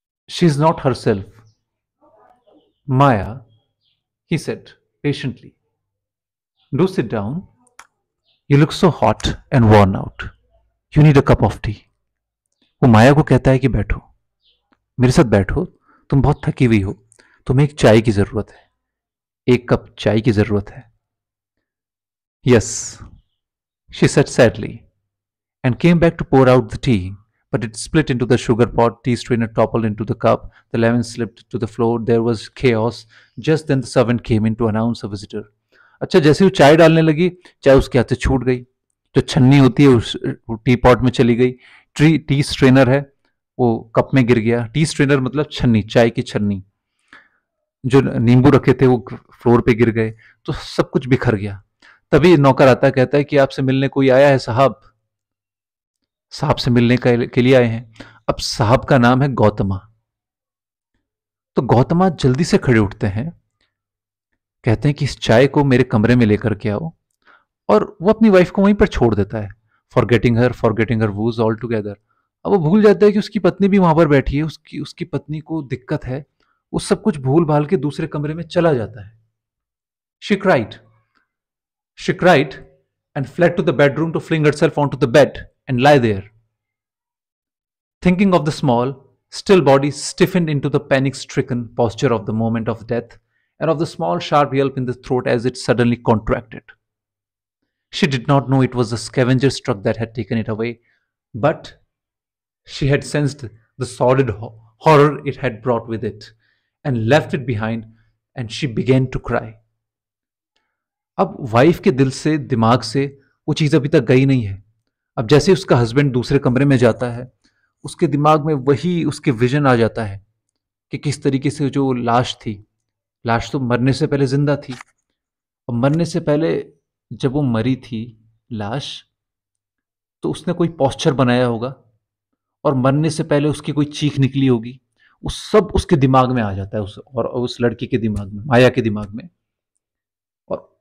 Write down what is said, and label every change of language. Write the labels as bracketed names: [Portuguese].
[English] She is not herself. Maya, he said patiently, do sit down, you look so hot and worn out, you need a cup of tea. [Hindi] वो माया को कहता है कि बैठो, मेरे साथ बैठो, तुम बहुत थकी हुई हो, तुम्हें एक चाय की जरूरत है, एक कप चाय की जरूरत है। [English] Yes, she said sadly and came back to pour out the tea, but it split into the sugar pot, tea strainer toppled into the cup, the lemon slipped to the floor, there was chaos. Just then the servant came in to announce a visitor. [Hindi] अच्छा, जैसे वो चाय डालने लगी, चाय उसके हाथ से छूट गई, जो छन्नी होती है उस टी पॉट में चली गई, टी स्ट्रेनर है वो कप में गिर गया। टी स्ट्रेनर मतलब छन्नी, चाय की छन्नी, जो नींबू रखे थे वो फ्लोर पे गिर गए, तो सब कुछ बिखर गया। तभी नौकर आता कहता है कि आपसे मिलने कोई आया है साहब, साहब से मिलने के लिए आए हैं। अब साहब का नाम है गौतमा। तो गौतमा जल्दी से खड़े उठते हैं, कहते हैं कि इस चाय को मेरे कमरे में लेकर के आओ, और वो अपनी वाइफ को वहीं पर छोड़ देता है, [English] Forgetting her woes altogether. [Hindi] अब वो भूल जाता है कि उसकी पत्नी भी वहां पर बैठी है, उसकी पत्नी को दिक्कत है, वो सब कुछ भूल भाल के दूसरे कमरे में चला जाता है। [English] She cried and fled to the bedroom to fling herself onto the bed and lie there, thinking of the small, still body stiffened into the panic-stricken posture of the moment of death, and of the small, sharp yelp in the throat as it suddenly contracted. She did not know it was the scavenger's truck that had taken it away, but she had sensed the sordid horror it had brought with it, and left it behind, and she began to cry. [Hindi] अब wife के दिल से, दिमाग से वो चीज अभी तक गई नहीं है। अब जैसे उसका हस्बैंड दूसरे कमरे में जाता है, उसके दिमाग में वही उसके विजन आ जाता है कि किस तरीके से जो लाश थी, लाश तो मरने से पहले जिंदा थी, और मरने से पहले जब वो मरी थी लाश, तो उसने कोई पोस्चर बनाया होगा, और मरने से पहले उसकी कोई चीख निकली होगी, वो सब उसके दिमाग में आ जाता है, उस लड़की के दिमाग में, माया के दिमाग में। और